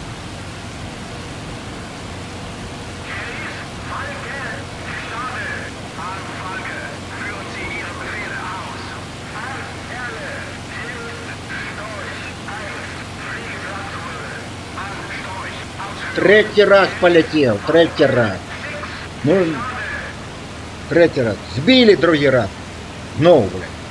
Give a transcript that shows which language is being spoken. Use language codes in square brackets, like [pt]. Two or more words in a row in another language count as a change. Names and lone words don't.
[de] Hier ist Falke, gestartet. An Falke, führen Sie Ihre Befehle aus. An Erle, hier ist Storch 1, Fliegeplatz holen. An Storch, ausführen. [ru] Третий раз полетел, третий раз. Ну, третий раз. [uk] Сбили другий раз. Знову, блядь.